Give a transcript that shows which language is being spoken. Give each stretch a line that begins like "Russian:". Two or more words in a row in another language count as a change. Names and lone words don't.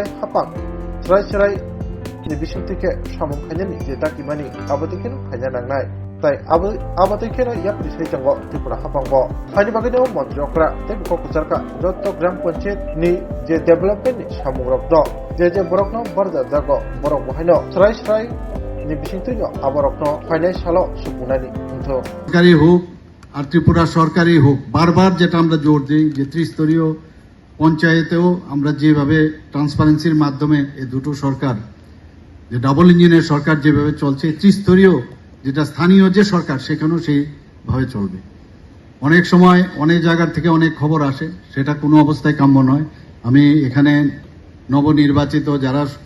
Kok Borok: Hapang Serai ni Bishingtike Shamung Khanyani Je Takimani Abotikin Khanya Nangnai Tai Abotikino Yap Disaitango Tripura Hapangbo Hani Bagino Mantri Okra Tebko Kucharka Joto Gram Panchayat ni Je Development ni Shamung Rokdo Je Borokno Barda Jago Borok Bohaino Serai ni Bishingtino Aborokno Financial Supunani Unto
Bangla: সরকারি হোক আর ত্রিপুরা সরকারি হোক বারবার যেটা আমরা জোর দিই যে ত্রিস্তরীয় পঞ্চায়েতেও আমরা যেভাবে ট্রান্সপারেন্সির মাধ্যমে এই দুটো সরকার যে
English: double engine
Bangla: সরকার যেভাবে চলছে ত্রিস্তরীয় যেটা স্থানীয় যে সরকার সেখানেও সেইভাবে চলবে অনেক সময় অনেক জায়গা থেকে অনেক খবর আসে সেটা কোনো অবস্থায় কাম্য নয় আমি এখানে নবনির্বাচিত যারা